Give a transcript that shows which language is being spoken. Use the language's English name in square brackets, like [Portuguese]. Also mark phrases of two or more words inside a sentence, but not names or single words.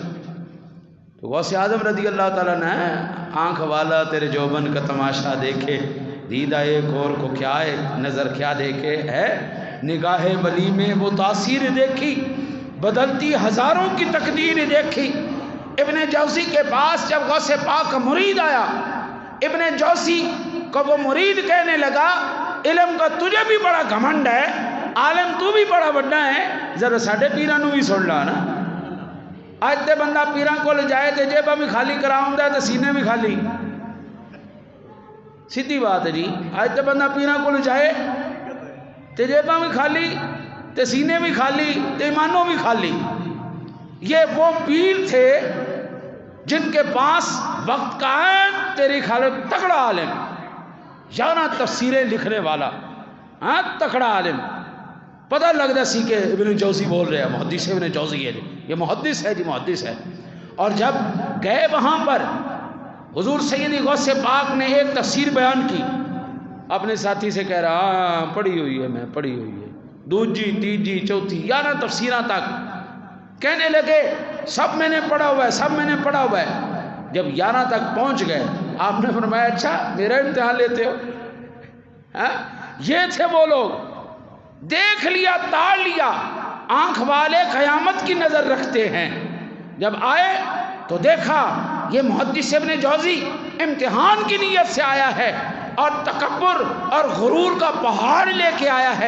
[Urdu] تو غوث اعظم [Arabic] رضی اللہ تعالیٰ [Urdu] نے آنکھ والا تیرے جوبن کا تماشا دیکھے, دیدہ ایک اور کو کیا ہے نظر کیا دیکھے ہے, نگاہ ولی میں وہ تاثیر دیکھی, بدلتی ہزاروں کی تقدیر دیکھی. ابن جوزی کے پاس جب غوث پاک کا مرید آیا, ابن جوزی کو وہ مرید کہنے لگا علم کا تجھے بھی بڑا گھمنڈ ہے, عالم تو بھی بڑا بڑا ہے, [Punjabi] ذرا ساڈے پیراں نو بھی سن لا نا. اج تے بندہ پیراں کول جائے تے جیباں بھی خالی کراوندا ہے تے سینے بھی خالی. [Urdu] سیدھی بات ہے جی. [Punjabi] اج تے بندہ پیراں کول جائے تے جیباں بھی خالی تے سینے بھی خالی تے ایمانوں بھی خالی. [Urdu] یہ وہ پیر تھے جن کے پاس وقت کا ہے تیری خالق تکڑا عالم, یعنی تفسیریں لکھنے والا, ہاں تکڑا عالم. [Punjabi] پتہ لگتا سی [Urdu] کہ ابن جوزی بول رہے ہیں, محدث ابن جوزی ہے جی, یہ محدث ہے جی, محدث ہے. اور جب گئے وہاں پر حضور سیدی غوث پاک نے ایک تفسیر بیان کی, اپنے ساتھی سے کہہ رہا ہاں پڑھی ہوئی ہے, میں پڑھی ہوئی ہے, [Punjabi] دوجی تیجی چوتھی 11 تفسیراں تک. [Urdu] کہنے لگے سب میں نے پڑھا ہوا ہے, سب میں نے پڑھا ہوا ہے. جب 11 تک پہنچ گئے آپ نے فرمایا اچھا میرا امتحان لیتے ہو. یہ تھے وہ لوگ, دیکھ لیا تاڑ لیا, آنکھ والے قیامت کی نظر رکھتے ہیں, جب آئے تو دیکھا یہ محدث ابن جوزی امتحان کی نیت سے آیا ہے اور تکبر اور غرور کا پہاڑ لے کے آیا ہے۔